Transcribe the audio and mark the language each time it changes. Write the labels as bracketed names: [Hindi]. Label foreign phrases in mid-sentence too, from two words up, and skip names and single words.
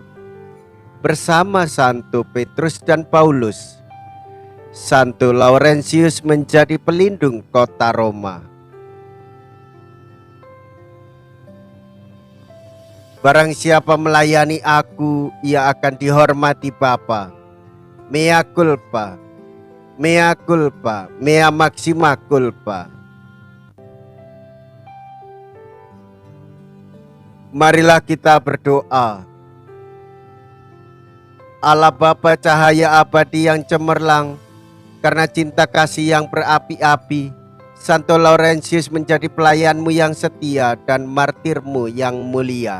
[Indonesian] Bersama Santo Petrus dan Paulus, Santo Laurentius menjadi pelindung kota Roma. Barang siapa melayani aku, ia akan dihormati Bapa. [Latin] Mea culpa, mea culpa, mea maxima culpa. [Indonesian] Marilah kita berdoa. Allah Bapa cahaya abadi yang cemerlang, karena cinta kasih yang berapi-api, Santo Laurentius menjadi pelayanmu yang setia dan martirmu yang mulia.